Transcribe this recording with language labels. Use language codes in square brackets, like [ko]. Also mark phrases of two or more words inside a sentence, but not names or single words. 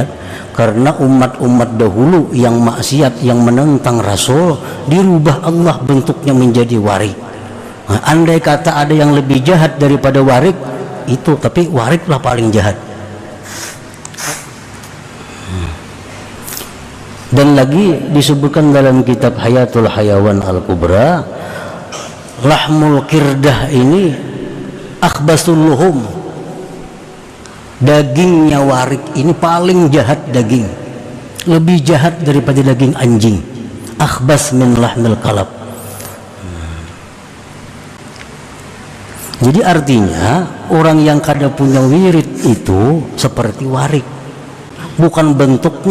[id] Karena umat-umat dahulu yang maksiat, yang menentang Rasul, dirubah Allah bentuknya menjadi warik. Nah, andai kata ada yang lebih jahat daripada warik itu, tapi wariklah paling jahat. Dan lagi disebutkan dalam kitab Hayatul Hayawan Al-Kubra, [ar] lahmul kirdah ini akhbasul luhum, [id] dagingnya warik ini paling jahat daging, lebih jahat daripada daging anjing. [ar] Akhbas min lahmil kalab. [id] Jadi artinya orang yang kada punya wirid itu seperti warik, bukan bentuknya